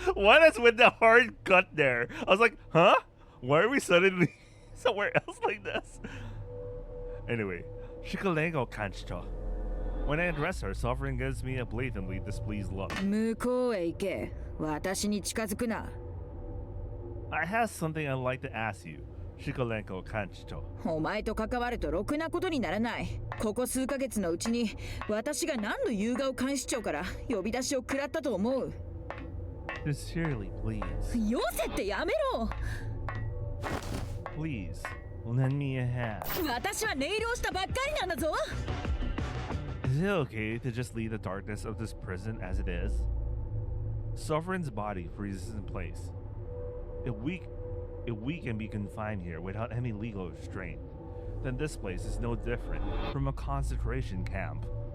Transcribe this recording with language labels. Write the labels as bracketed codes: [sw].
[en] What is with the hard cut there? I was like, huh? Why are we suddenly somewhere else like this? Anyway, Shikalengo Kanchito. When I address her, Sovereign gives me a blatantly displeased look. [ja] 向こうへ行け。私に近づくな。 [en] I have something I'd like to ask you, Shikalengo Kanchito. [ja] お前と関わるとろくなことにならない。ここ数ヶ月のうちに私が何の夕顔監視長から呼び出しを食らったと思う。 [en] Sincerely, please. [ja] よせってやめろ。 [en] Please, lend me a hand. [ja] 私はネイルをしたばっかりなんだぞ。 [en] Is it okay to just leave the darkness of this prison as it is? Sovereign's body freezes in place. If we can be confined here without any legal restraint, then this place is no different from a concentration camp.